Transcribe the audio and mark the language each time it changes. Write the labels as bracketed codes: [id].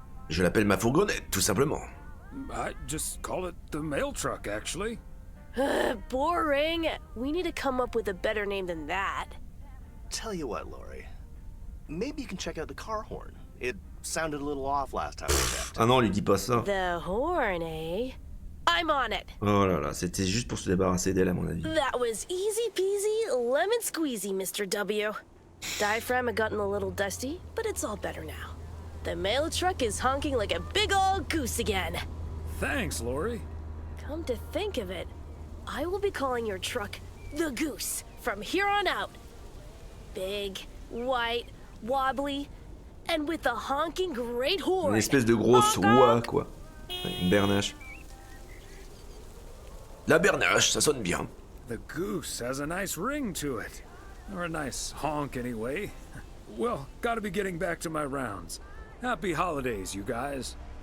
[fr] Je l'appelle ma fourgonnette, tout simplement. [en] I just call it the mail truck, actually. Boring. We need to come up with a better name than that. Tell you what, Laurie. Maybe you can check out the car horn. It sounded a little off last time we checked. [fr] Ah non, lui dis pas ça. [en] The horn, eh? I'm on it. [fr] Oh là là, c'était juste pour se débarrasser d'elle, à mon avis. [en] That was easy peasy, lemon squeezy, Mr. W. Diaphragm had gotten a little dusty, but it's all better now. The mail truck is honking like a big old goose again. Thanks, Laurie. Come to think of it, I will be calling your truck the Goose from here on out. Big, white, wobbly, and with a honking great horn. [fr] Une espèce de grosse oie, quoi. Une bernache. La bernache, ça sonne bien. [en] The Goose has a nice ring to it. Or a nice honk, anyway. Well, gotta be getting back to my rounds. Happy holidays, you guys.